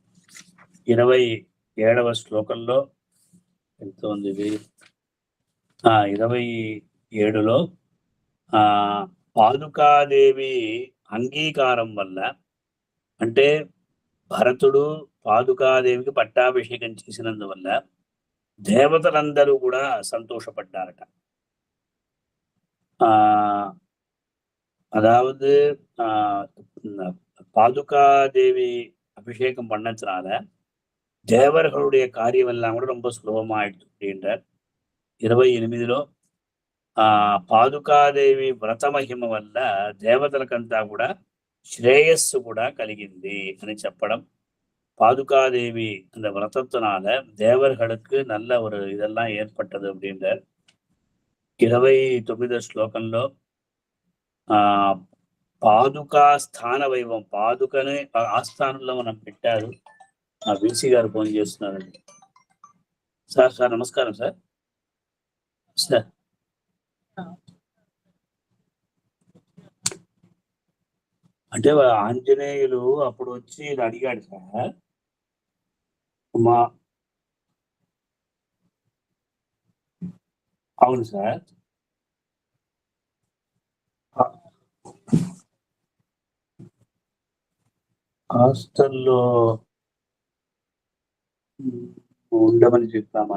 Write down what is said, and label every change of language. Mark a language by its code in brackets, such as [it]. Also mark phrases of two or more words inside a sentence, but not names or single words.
[te] 27వ శ్లోకంలో ఎంత ఉంది ఇది, 27లో పాదుకాదేవి అంగీకారం వల్ల, అంటే భరతుడు పాదుకాదేవికి పట్టాభిషేకం చేసినందువల్ల దేవతలందరూ కూడా సంతోషపడ్డారట. [ta] அதாவது பாதுகாதேவி அபிஷேகம் பண்ணதுனால தேவர்களுடைய காரியம் எல்லாம் கூட ரொம்ப சுலபமாயிடுச்சு அப்படின்றார். [te] 28లో పాదుకాదేవి వ్రత మహిమ వల్ల దేవతలకంతా కూడా శ్రేయస్సు కూడా కలిగింది అని చెప్పడం. [ta] பாதுகாதேவி அந்த விரதத்தினால தேவர்களுக்கு நல்ல ஒரு இதெல்லாம் ஏற்பட்டது அப்படின்றார். [te] 29వ శ్లోకంలో పాదుకా స్థాన వైభవం, పాదుకని ఆస్థానంలో మనం పెట్టారు. వీసీ గారు ఫోన్ చేస్తున్నారండి. సార్ నమస్కారం సార్. అంటే ఆంజనేయులు అప్పుడు వచ్చి అడిగాడు సార్, అవును సార్, హాస్టల్లో ఉండమని చెప్పాము.